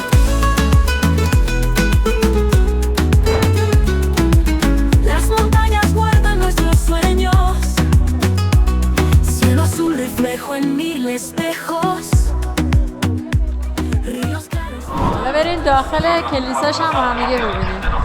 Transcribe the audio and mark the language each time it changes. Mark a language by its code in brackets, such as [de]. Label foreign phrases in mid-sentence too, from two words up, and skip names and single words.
[es] Las montañas guardan nuestros sueños, cielo azul reflejo en mil espejos. [fa] بریم داخل کلیساش هم با هم دیگه ببینیم.